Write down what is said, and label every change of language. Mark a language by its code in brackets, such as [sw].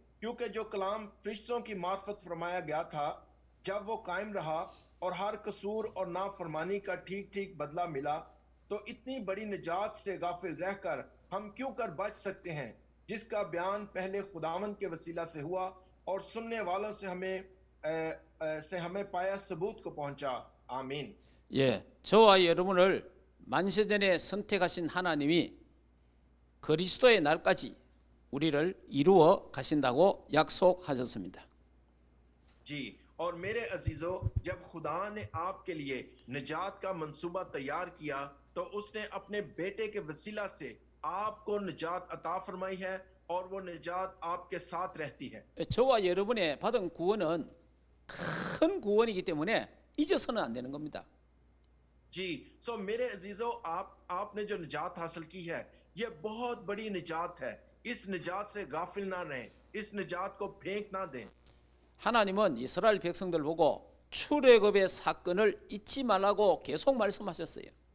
[hi] क्योंकि जो कलाम फरिश्तों की मार्फत फरमाया गया था जब वो कायम रहा और हर कसूर और नाफरमानी का ठीक ठीक बदला मिला, तो इतनी बड़ी निजात से गाफिल रहकर हम क्यों कर बच सकते हैं, जिसका बयान पहले खुदावन के वसीला से हुआ और सुनने वालों से हमें पाया सबूत को पहुंचा। आमीन। [ko] 예, 저와 여러분을 만세전에 선택하신 하나님이 그리스도의 날까지 우리를 이루어 가신다고 약속하셨습니다. [hi] जी, और मेरे अजीजों, जब खुदा ने आपके लिए निजात का मंसूबा तैयार किया तो उसने अपने बेटे के वसीला से आपको निजात अता फरमाई है और वो निजात आपके साथ रहती है। [ko] 저와 여러분의 받은 구원은 큰 구원이기 때문에 잊어서는 안 되는 겁니다. [hi] जी, सो मेरे अजीजों, आपने जो निजात हासिल की है ये बहुत बड़ी निजात है। इस निजात से गाफिल ना रहें, इस निजात को फेंक ना दें। [ko] 하나님은 이스라엘 백성들 보고 출애굽의 사건을 잊지 말라고 계속 말씀하셨어요.